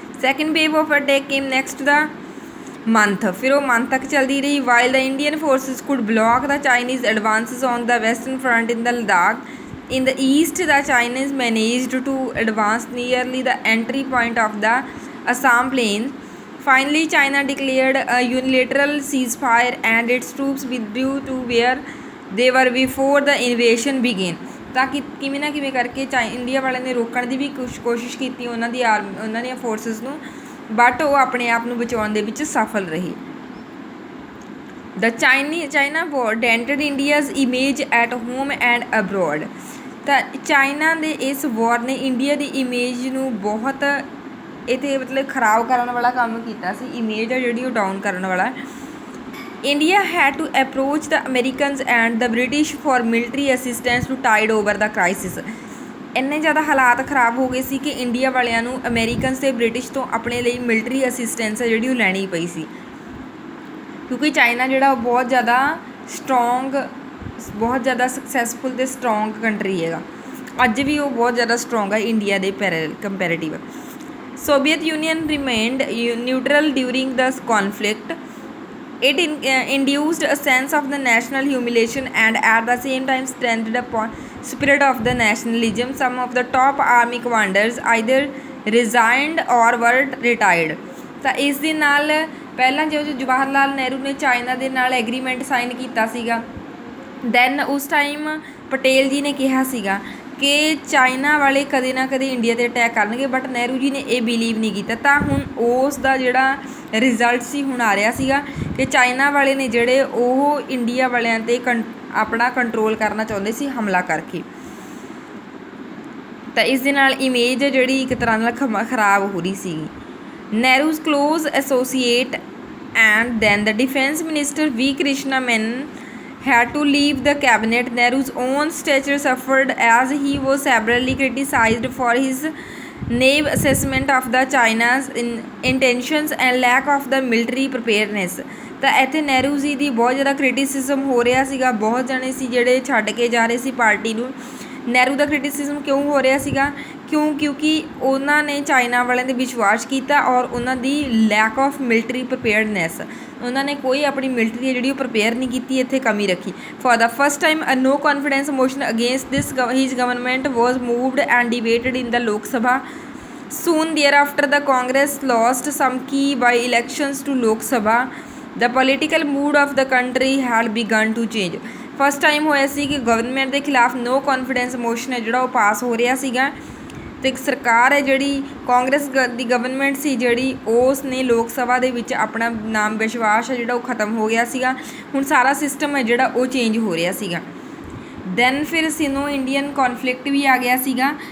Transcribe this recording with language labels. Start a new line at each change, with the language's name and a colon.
English: second wave of attack came next the month,
Punjabi: ਫਿਰ ਉਹ month ਤੱਕ ਚੱਲਦੀ ਰਹੀ।
English: While the Indian forces could block the Chinese advances on the western front in the Ladakh. In the east the Chinese managed to advance nearly the entry point of the Assam plain. Finally, China declared a unilateral ceasefire and its troops withdrew to where they were before the invasion began।
Punjabi: ਤਾਂ ਕਿ ਕਿਵੇਂ ਨਾ ਕਿਵੇਂ ਕਰਕੇ India ਵਾਲਿਆਂ ਨੇ ਰੋਕਣ ਦੀ ਵੀ ਕੋਸ਼ਿਸ਼ ਕੀਤੀ ਉਹਨਾਂ ਦੀਆਂ ਫੋਰਸਿਸ ਨੂੰ, ਬਟ ਉਹ ਆਪਣੇ ਆਪ ਨੂੰ ਬਚਾਉਣ ਦੇ ਵਿੱਚ ਸਫਲ ਰਹੇ।
English: The China war dented India's image at home and abroad।
Punjabi: ਤਾਂ ਚਾਈਨਾ ਦੇ ਇਸ ਵਾਰ ਨੇ ਇੰਡੀਆ ਦੀ ਇਮੇਜ ਨੂੰ ਬਹੁਤ ਇੱਥੇ ਮਤਲਬ ਖਰਾਬ ਕਰਨ ਵਾਲਾ ਕੰਮ ਕੀਤਾ ਸੀ, ਇਮੇਜ ਆ ਜਿਹੜੀ ਉਹ ਡਾਊਨ ਕਰਨ ਵਾਲਾ।
English: India had to approach the Americans and the British for military assistance to tide over the crisis.
Punjabi: ਇੰਨੇ ਜ਼ਿਆਦਾ ਹਾਲਾਤ ਖਰਾਬ ਹੋ ਗਏ ਸੀ ਕਿ ਇੰਡੀਆ ਵਾਲਿਆਂ ਨੂੰ ਅਮੈਰੀਕਨਸ ਅਤੇ ਬ੍ਰਿਟਿਸ਼ ਤੋਂ ਆਪਣੇ ਲਈ ਮਿਲਟਰੀ ਅਸਿਸਟੈਂਸ ਹੈ ਜਿਹੜੀ ਉਹ ਲੈਣੀ ਪਈ ਸੀ, ਕਿਉਂਕਿ ਚਾਈਨਾ ਜਿਹੜਾ ਉਹ ਬਹੁਤ ਜ਼ਿਆਦਾ ਸਟਰੋਂਗ, ਬਹੁਤ ਜ਼ਿਆਦਾ ਸਕਸੈਸਫੁਲ ਅਤੇ ਸਟਰੋਂਗ ਕੰਟਰੀ ਹੈਗਾ। ਅੱਜ ਵੀ ਉਹ ਬਹੁਤ ਜ਼ਿਆਦਾ ਸਟਰੋਂਗ ਹੈ ਇੰਡੀਆ ਦੇ comparative.
English: Soviet Union remained neutral during the conflict। It induced a sense of the national humiliation and at the same time strengthened upon spirit of the nationalism। Some of the top army commanders either resigned or were retired।
Punjabi: ਤਾਂ ਇਸ ਦੇ ਨਾਲ ਪਹਿਲਾਂ ਜੋ ਜਵਾਹਰ ਲਾਲ ਨਹਿਰੂ ਨੇ China ਦੇ ਨਾਲ agreement sign ਕੀਤਾ ਸੀਗਾ, ਦੈਨ ਉਸ ਟਾਈਮ ਪਟੇਲ ਜੀ ਨੇ ਕਿਹਾ ਸੀਗਾ ਕਿ ਚਾਈਨਾ ਵਾਲੇ ਕਦੇ ਨਾ ਕਦੇ ਇੰਡੀਆ 'ਤੇ ਅਟੈਕ ਕਰਨਗੇ, ਬਟ ਨਹਿਰੂ ਜੀ ਨੇ ਇਹ ਬਿਲੀਵ ਨਹੀਂ ਕੀਤਾ। ਤਾਂ ਹੁਣ ਉਸ ਦਾ ਜਿਹੜਾ ਰਿਜ਼ਲਟ ਸੀ ਹੁਣ ਆ ਰਿਹਾ ਸੀਗਾ ਕਿ ਚਾਈਨਾ ਵਾਲੇ ਨੇ ਜਿਹੜੇ ਉਹ ਇੰਡੀਆ ਵਾਲਿਆਂ 'ਤੇ ਆਪਣਾ ਕੰਟਰੋਲ ਕਰਨਾ ਚਾਹੁੰਦੇ ਸੀ ਹਮਲਾ ਕਰਕੇ। ਤਾਂ ਇਸ ਦੇ ਨਾਲ ਇਮੇਜ ਜਿਹੜੀ ਇੱਕ ਤਰ੍ਹਾਂ ਨਾਲ ਖਰਾਬ ਹੋ ਰਹੀ ਸੀਗੀ।
English: Nehru's close associate and then the defence minister V Krishna Menon had to leave the cabinet। Nehru's own stature suffered as he was severely criticized for his naive assessment of the China's intentions and lack of the military preparedness।
Punjabi: ਤਾਂ ਇੱਥੇ ਨਹਿਰੂ ਜੀ ਦੀ ਬਹੁਤ ਜ਼ਿਆਦਾ criticism ਹੋ ਰਿਹਾ ਸੀਗਾ, ਬਹੁਤ ਜਣੇ ਸੀ ਜਿਹੜੇ ਛੱਡ ਕੇ ਜਾ ਰਹੇ ਸੀ ਪਾਰਟੀ ਨੂੰ। ਨਹਿਰੂ ਦਾ ਕ੍ਰਿਟਿਸਿਜ਼ਮ ਕਿਉਂ ਹੋ ਰਿਹਾ ਸੀਗਾ? ਕਿਉਂਕਿ ਉਹਨਾਂ ਨੇ ਚਾਈਨਾ ਵਾਲਿਆਂ 'ਤੇ ਵਿਸ਼ਵਾਸ ਕੀਤਾ ਔਰ ਉਹਨਾਂ ਦੀ ਲੈਕ ਆਫ ਮਿਲਟਰੀ ਪ੍ਰੀਪੇਅਰਡਨੈਸ, ਉਹਨਾਂ ਨੇ ਕੋਈ ਆਪਣੀ ਮਿਲਟਰੀ ਜਿਹੜੀ ਉਹ ਪ੍ਰੀਪੇਅਰ ਨਹੀਂ ਕੀਤੀ, ਇੱਥੇ ਕਮੀ ਰੱਖੀ।
English: For the first time a no confidence motion against this his government was moved and debated in the Lok Sabha। Soon thereafter the Congress lost some key by-elections to Lok Sabha। The political mood of the country had begun to change।
Punjabi: First time ਹੋਇਆ ਸੀ ਕਿ government ਦੇ ਖਿਲਾਫ ਨੋ confidence motion ਹੈ ਜਿਹੜਾ ਉਹ ਪਾਸ ਹੋ ਰਿਹਾ ਸੀਗਾ, ਅਤੇ ਸਰਕਾਰ ਹੈ ਜਿਹੜੀ ਕਾਂਗਰਸ ਦੀ ਗਵਰਨਮੈਂਟ ਸੀ ਜਿਹੜੀ ਉਸ ਨੇ ਲੋਕ ਸਭਾ ਦੇ ਵਿੱਚ ਆਪਣਾ ਨਾਮ ਵਿਸ਼ਵਾਸ ਹੈ ਜਿਹੜਾ ਉਹ ਖਤਮ ਹੋ ਗਿਆ ਸੀਗਾ। ਹੁਣ ਸਾਰਾ ਸਿਸਟਮ ਹੈ ਜਿਹੜਾ ਉਹ ਚੇਂਜ ਹੋ ਰਿਹਾ ਸੀਗਾ। ਦੈਨ ਫਿਰ ਸਿਨੋ ਇੰਡੀਅਨ ਕੌਨਫਲਿਕਟ ਵੀ ਆ ਗਿਆ ਸੀਗਾ।